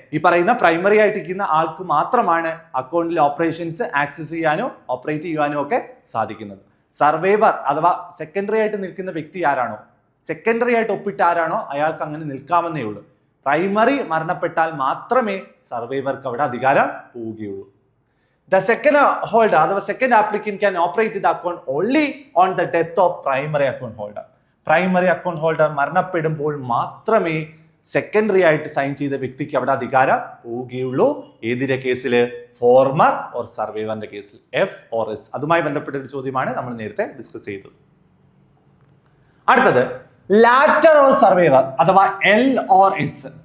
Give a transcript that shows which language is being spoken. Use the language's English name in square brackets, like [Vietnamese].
[Malayalam] ഈ പറയുന്ന പ്രൈമറി ആയിട്ടിരിക്കുന്ന ആൾക്ക് മാത്രമാണ് അക്കൗണ്ടിലെ ഓപ്പറേഷൻസ് ആക്സസ് ചെയ്യാനോ ഓപ്പറേറ്റ് ചെയ്യാനോ ഒക്കെ സാധിക്കുന്നത്. സർവൈവർ അഥവാ സെക്കൻഡറി ആയിട്ട് നിൽക്കുന്ന വ്യക്തി ആരാണോ, സെക്കൻഡറി ആയിട്ട് ഒപ്പിട്ട ആരാണോ അയാൾക്ക് അങ്ങനെ നിൽക്കാമെന്നേ ഉള്ളൂ. പ്രൈമറി മരണപ്പെട്ടാൽ മാത്രമേ സർവൈവർക്ക് അവിടെ അധികാരം പോവുകയുള്ളൂ. [English] The second holder [Malayalam] അഥവാ [English] second applicant can operate the account only on the death of primary account holder. [Malayalam] Primary account holder മരണപ്പെടുമ്പോൾ മാത്രമേ സെക്കൻഡറി ആയിട്ട് സൈൻ ചെയ്ത വ്യക്തിക്ക് അവിടെ അധികാരം പോവുകയുള്ളൂ. ഏതിന്റെ കേസിൽ? ഫോർമർ ഓർ സർവൈവറിന്റെ കേസിൽ, FORS. അതുമായി ബന്ധപ്പെട്ട ഒരു ചോദ്യമാണ് നമ്മൾ നേരത്തെ ഡിസ്കസ് ചെയ്തത്. അടുത്തത് ലാറ്റർ ഓർ സർവൈവർ അഥവാ LOS.